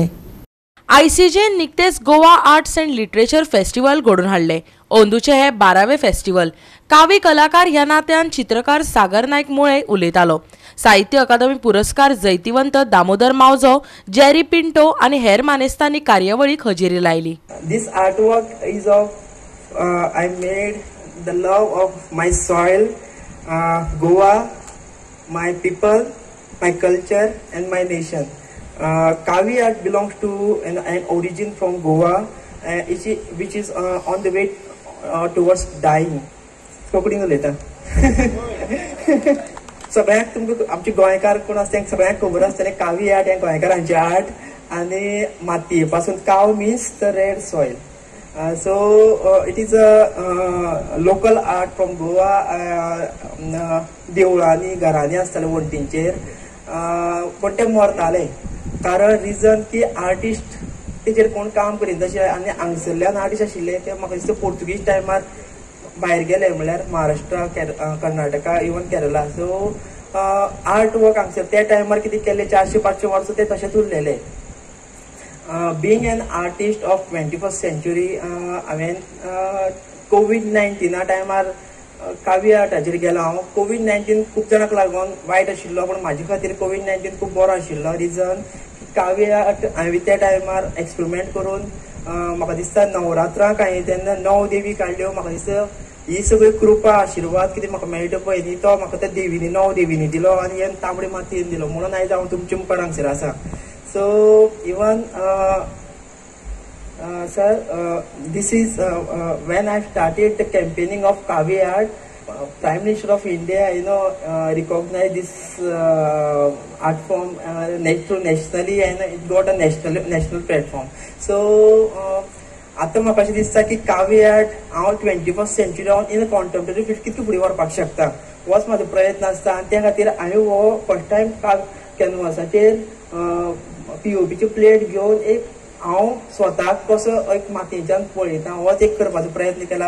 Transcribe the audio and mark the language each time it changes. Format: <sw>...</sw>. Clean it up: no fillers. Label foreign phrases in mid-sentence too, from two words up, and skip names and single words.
<kok>आयसीजेन निकतेच गोवा आर्ट्स अँड लिटरेचर फेस्टिवल घडोवन हाडले. ओंदूचे हे 12वें फेस्टिवल. कावी कलाकार ह्या नात्यान चित्रकार सागर नायक मुळे उलयतालो. साहित्य अकादमी पुरस्कार जैतिवंत दामोदर मावजो, जेरी पिंटो आनी हेर मानेस्तांनी कार्यावळीक हजेरी लायली.</kok> <en>This artwork is of I made the love of my soil, Goa, my people, my culture and my nation. Kavi art belongs to an origin from Goa, which is on the way towards dying.</en> <kok>कोंकणीन उलयता. सगळ्यांक तुमकां आमचे गोंयकार कोण आसा तांकां सगळ्यांक खबर आसतलें कावी आर्ट हें गोंयकारांचें आर्ट आनी मातये पासून काव</kok> <en>means the red soil. So it is a local art from Goa.</en> <kok>देवळांनी घरांनी आसताले वण्टींचेर पण ते मरताले कारण रिजन की आर्टिस्ट तेजेर कोण काम करीत तशें आनी हांगसरल्यान आर्टिस्ट आशिल्ले ते म्हाका दिसता पोर्तुगीज टायमार भायर गेले म्हळ्यार महाराष्ट्रा, कर्नाटका, इवन केरला. सो</kok> <en>art work</en> <kok>हांगसर त्या टायमार कितें केलें 400-500 वर्सां ते तशेंच उरलेले.</kok> <en>Being an artist of 21st century,</en> <kok>हांवें COVID-19 टायमार कावी आर्टाचेर गेलो हांव. COVID-19 खूब जाणांक लागून वायट आशिल्लो पण म्हाजे खातीर COVID-19 खूब बरो आशिल्लो. रिजन कावी आर्ट हांवें त्या टायमार एक्सपेरिमेंट करून म्हाका दिसता नवरात्रांक हांवें तेन्ना 9 देवी काडल्यो. म्हाका दिसता ही सगळी कृपा आशिर्वाद कितें म्हाका मेळटा पळय न्ही तो म्हाका त्या देवीनी 9 देवीनी दिलो आनी हे तांबडे मातयेन दिलो म्हणून आयज हांव तुमच्या मुखार हांगसर आसा.</kok> <en>So even sir, this is when I started the campaigning of Kavi art. Prime Minister of India, recognized this art form nationally, and it got a national platform.</en> <kok>So आता म्हाका अशें दिसता की कावी आर्ट हांव</kok> <en>21st century in contemporary field</en> <kok>कितली फुडें व्हरपाक शकता होच म्हाजो प्रयत्न आसता. आनी त्या खातीर हांवें हो</kok> <en>first time</en> <kok>कॅनवासाचेर POPचे प्लेट घेवन एक हांव स्वताक कसो एक मातयेच्यान पळयता होच एक करपाचो प्रयत्न केला.</kok>